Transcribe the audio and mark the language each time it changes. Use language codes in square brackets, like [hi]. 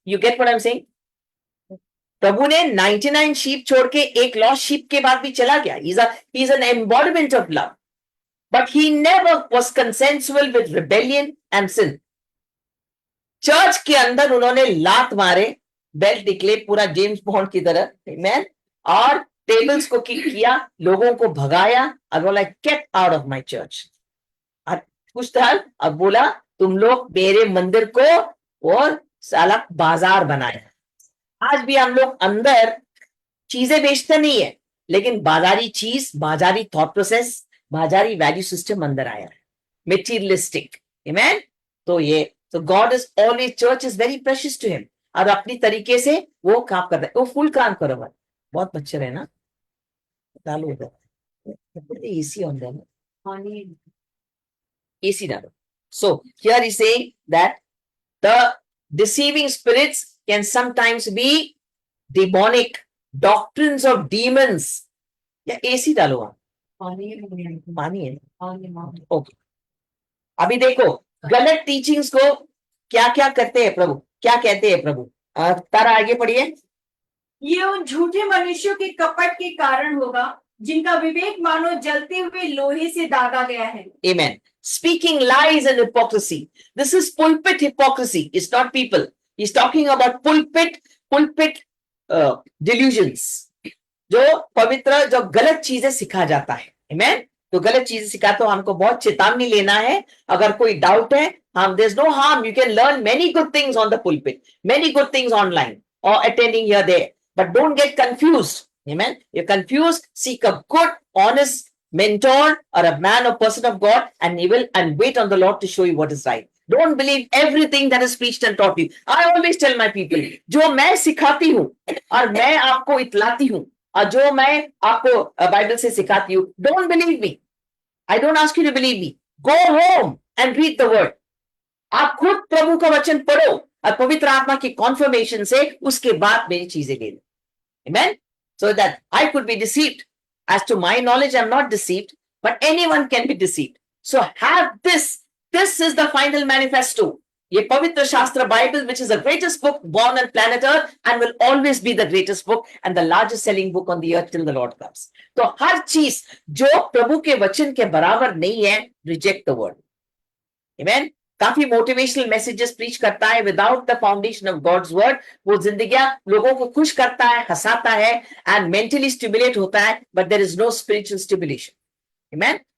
[en] You get what I'm saying? [hi] प्रभु ने 99 sheep छोड़ के एक lost sheep के बाद भी चला गया. [en] He's an embodiment of love. But he never was consensual with rebellion and sin. [hi] Church के अंदर उन्होंने लात मारे, बेल्ट निकले पूरा जेम्स बॉन्ड की तरह, amen? और टेबल्स को किक किया, लोगों को भगाया और बोला [en] Get out of my church. [hi] और कुछ था और बोला तुम लोग मेरे मंदिर को और साला बाजार बनाया. आज भी हम लोग अंदर चीजें बेचते नहीं है, लेकिन बाजारी चीज, बाजारी थॉट प्रोसेस, बाजारी वैल्यू सिस्टम अंदर आया है, मेटीरियलिस्टिक. आमेन. तो ये तो [en] God is always, church is very precious to him. [hi] और अपनी तरीके से वो काम कर रहे हैं. वो फुल काम करो भाई. बहुत मच्छर है ना, डालो उधर एसी ऑन देना, एसी डालो. [en] So here he's saying that the deceiving spirits can sometimes be demonic doctrines of demons. [hi] या एसी डालो आप, पानी है. ओके. अभी देखो गलत टीचिंग्स को क्या क्या करते हैं प्रभु, क्या कहते हैं प्रभु. तारा आगे पढ़िए. ये उन झूठे मनुष्यों के कपट के कारण होगा जिनका विवेक मानो जलते हुए लोहे से दागा गया है. [en] Amen. Speaking lies and hypocrisy. This is pulpit hypocrisy. It's not people. He's talking about pulpit delusions. [hi] जो पवित्र, जो गलत चीजें सिखा जाता है. [en] Amen. [hi] तो गलत चीजें सिखाते हो, हमको बहुत चेतावनी लेना है. अगर कोई डाउट है, [en] there's no harm. You can learn many good things on the pulpit, many good things online or attending here there. But don't get confused. Amen. You're confused, seek a good, honest mentor or a man or person of God, and he will, and wait on the Lord to show you what is right. Don't believe everything that is preached and taught you. I always tell my people, [hi] जो मैं सिखाती हूँ और मैं आपको इतलाती हूँ और जो मैं आपको बाइबल से सिखाती हूँ, [en] don't believe me. I don't ask you to believe me. Go home and read the word. [hi] आप खुद प्रभु का वचन पढ़ो और पवित्र आत्मा की कॉन्फर्मेशन से उसके बाद मेरी चीजें ले लो. [en] Amen. So that I could be deceived. As to my knowledge, I'm not deceived, but anyone can be deceived. So have this. This is the final manifesto. [hi] ये पवित्र शास्त्र [en] Bible, which is the greatest book born on planet Earth and will always be the greatest book and the largest selling book on the earth till the Lord comes. [hi] तो हर चीज जो प्रभु के वचन के बराबर नहीं है, [en] reject the word. Amen. [hi] काफी मोटिवेशनल मैसेजेस प्रीच करता है [en] Without the foundation of God's word. [hi] वो जिंदगियां लोगों को खुश करता है, हंसाता है एंड मेंटली स्टिमुलेट होता है, [en] But there is no spiritual stimulation. [hi] Amen.